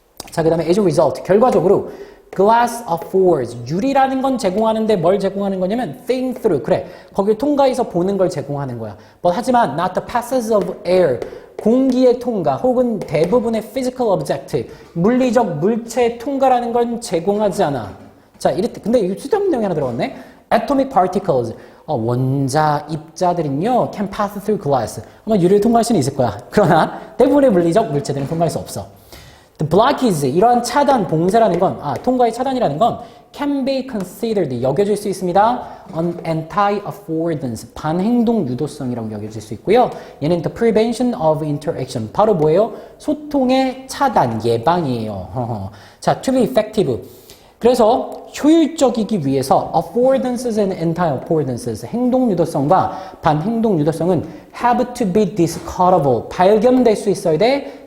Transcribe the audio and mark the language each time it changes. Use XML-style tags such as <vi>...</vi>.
<ko>자, 그 다음에</ko> <en>as a result,</en> <ko>결과적으로</ko> <en>glass affords,</en> <ko>유리라는 건 제공하는데 뭘 제공하는 거냐면</ko> <en>think through,</en> <ko>그래, 거길 통과해서 보는 걸 제공하는 거야. 하지만</ko> <en>not the passage of air,</en> <ko>공기의 통과 혹은 대부분의</ko> <en>physical object,</en> <ko>물리적 물체의 통과라는 건 제공하지 않아. 자, 근데 이거 쓸데없는 내용이 하나 들어갔네.</ko> <en>Atomic particles,</en> <ko>원자, 입자들은요,</ko> <en>can pass through glass.</en> <ko>아마 유리를 통과할 수는 있을 거야. 그러나 대부분의 물리적 물체들은 통과할 수 없어.</ko> <en>The blockage,</en> <ko>이러한 차단, 봉쇄라는 건, 통과의 차단이라는 건</ko> <en>can be considered,</en> <ko>여겨질 수 있습니다.</ko> <en>an anti-affordance,</en> <ko>반행동 유도성이라고 여겨질 수 있고요. 얘는</ko> <en>the prevention of interaction,</en> <ko>바로 뭐예요? 소통의 차단, 예방이에요. 자,</ko> <en>to be effective.</en> <ko>그래서 효율적이기 위해서</ko> <en>affordances and anti-affordances,</en> <ko>행동 유도성과 반행동 유도성은</ko> <en>have to be discoverable,</en> <ko>발견될 수 있어야 돼.</ko>